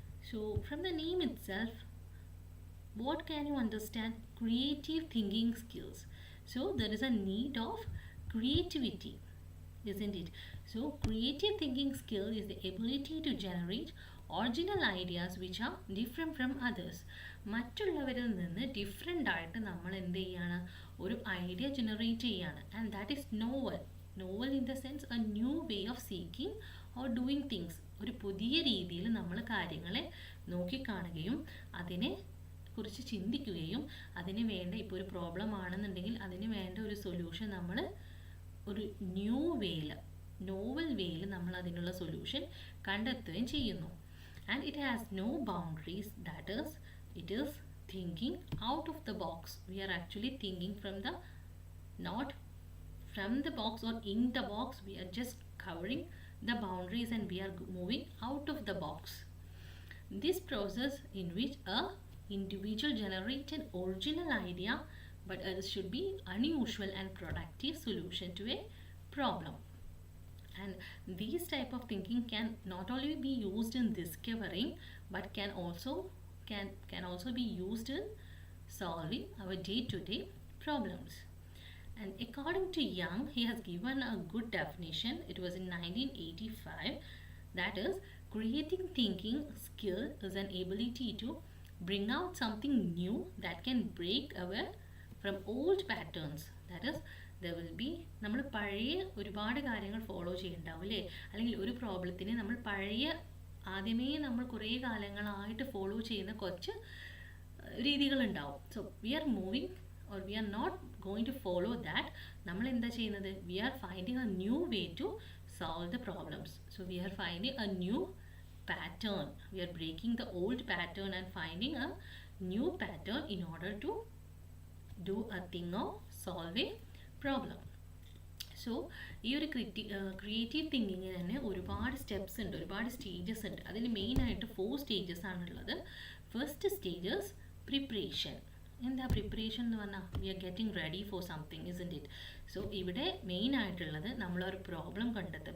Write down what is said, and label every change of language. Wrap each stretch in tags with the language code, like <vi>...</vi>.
<en>So from the name itself, what can you understand? Creative thinking skills. So there is a need of creativity, isn't it? So creative thinking skill is the ability to generate original ideas which are different from others.</en> <ml>മറ്റുള്ളവരിൽ നിന്ന് different ആയിട്ട് നമ്മൾ എന്ത് ചെയ്യാണ്, ഒരു idea generate ചെയ്യാണ്.</ml> <en>And that is novel. Novel in the sense a new way of seeking or doing things.</en> <ml>ഒരു പുതിയ രീതിയിൽ നമ്മൾ കാര്യങ്ങളെ നോക്കിക്കാണുകയും അതിനെ കുറിച്ച് ചിന്തിക്കുകയും അതിന് വേണ്ട ഇപ്പോൾ ഒരു പ്രോബ്ലം ആണെന്നുണ്ടെങ്കിൽ അതിന് വേണ്ട ഒരു സൊല്യൂഷൻ നമ്മൾ ഒരു ന്യൂ വേയിൽ, നോവൽ വേയിൽ നമ്മൾ അതിനുള്ള സൊല്യൂഷൻ കണ്ടെത്തുകയും ചെയ്യുന്നു.</ml> <en>And it has no boundaries, that is it is thinking out of the box. We are actually thinking from the not from the box or in the box. We are just covering the boundaries and we are moving out of the box. This process in which a individual generates an original idea, but it should be unusual and productive solution to a problem. And these type of thinking can not only be used in discovering but can also be used in solving our day-to-day problems. And according to Young, he has given a good definition. It was in 1985. That is, creative thinking skill is an ability to bring out something new that can break away from old patterns. That is, there will be,</en> <ml>നമ്മൾ പഴയ ഒരുപാട് കാര്യങ്ങൾ follow ചെയ്യുന്നുണ്ടാവും അല്ലേ? അല്ലെങ്കിൽ ഒരു പ്രോബ്ലത്തിന് നമ്മൾ ആദ്യമേ നമ്മൾ കുറേ കാലങ്ങളായിട്ട് ഫോളോ ചെയ്യുന്ന കുറച്ച് രീതികളുണ്ടാവും.</ml> <en>So we are moving or we are not going to follow that.</en> <ml>നമ്മൾ എന്താ ചെയ്യുന്നത്?</ml> <en>We are finding a new way to solve the problems. So we are finding a new pattern. We are breaking the old pattern and finding a new pattern in order to do a thing or solve a problem.</en> <ml>So ഈ ഒരു creative തിങ്കിങ്ങിന് തന്നെ ഒരുപാട് steps ഉണ്ട്, ഒരുപാട് stages ഉണ്ട്. അതിൽ മെയിനായിട്ട് 4 stages ആണുള്ളത്. First stages preparation. എന്താ പ്രിപ്പറേഷൻ എന്ന് പറഞ്ഞാൽ</ml> <en>We are getting ready for something, isn't it?</en> <ml>So ഇവിടെ മെയിൻ ആയിട്ടുള്ളത് നമ്മളൊരു പ്രോബ്ലം കണ്ടെത്തുക.</ml>